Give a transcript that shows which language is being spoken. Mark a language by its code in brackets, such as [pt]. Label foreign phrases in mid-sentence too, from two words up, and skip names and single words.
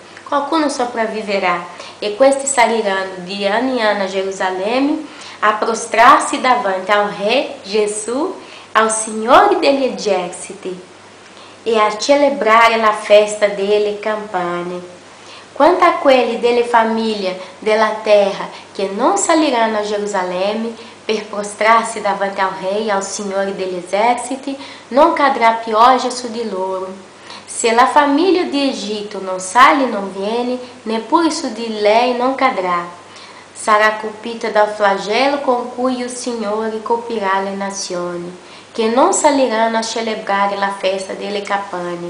[it] Qualcuno sopravviverà e questi saliranno di anno in anno a Gerusalemme a prostrar-se davanti ao Re Gesù, ao Signore degli eserciti, e a celebrare la festa delle campane. Quanto a quelli delle famiglie della terra che non saliranno a Gerusalemme per prostrar-se davanti ao Re e ao Signore degli eserciti, non cadrà pioggia su di loro. Se la famiglia di Egitto non sale e non viene, neppure su di lei non cadrà. Sarà colpita dal flagello con cui il Signore colpirà le nazioni, che non saliranno a celebrare la festa delle campane.